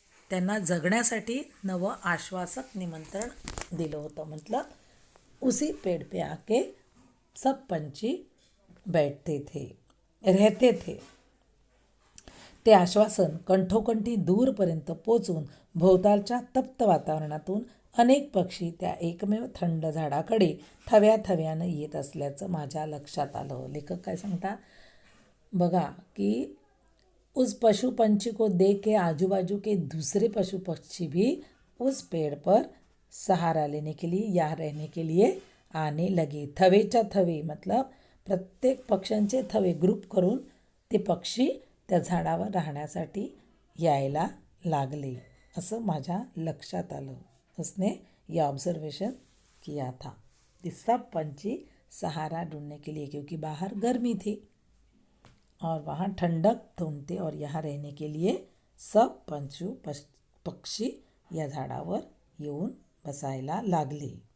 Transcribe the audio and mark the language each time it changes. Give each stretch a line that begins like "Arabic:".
Marathi: त्यांना जगण्यासाठी नवं आश्वासक निमंत्रण दिलं होतं.
Hindi: मतलब उसी पेड़ पे आके सब पंछी बैठते थे, रहते थे.
Marathi: ते आश्वासन कंठोकंठी दूरपर्यंत पोचून भोवतालच्या तप्त वातावरणातून अनेक पक्षी त्या एकमेव थंड झाडाकडे थव्याथव्यानं येत असल्याचं माझ्या लक्षात आलं. लेखक काय सांगतात बघा की
Hindi: उस पशु पंछी को देख के आजू बाजू के दूसरे पशु पक्षी भी उस पेड़ पर सहारा लेने के लिए या रहने के लिए आने लगे.
Marathi: थवेच्या थवे मतलब प्रत्येक पक्ष्यांचे थवे ग्रुप करून ते पक्षी त्या झाडावर राहण्यासाठी यायला लागले असं माझ्या लक्षात आलं.
Hindi: उसने ये ऑब्जर्वेशन किया था. ये सब पंछी सहारा ढूंढने के लिए, क्योंकि बाहर गर्मी थी और वहाँ ठंडक ढूंढते और यहाँ रहने के लिए सब पक्षी
Marathi: या झाडावर येऊन बसायला लागले.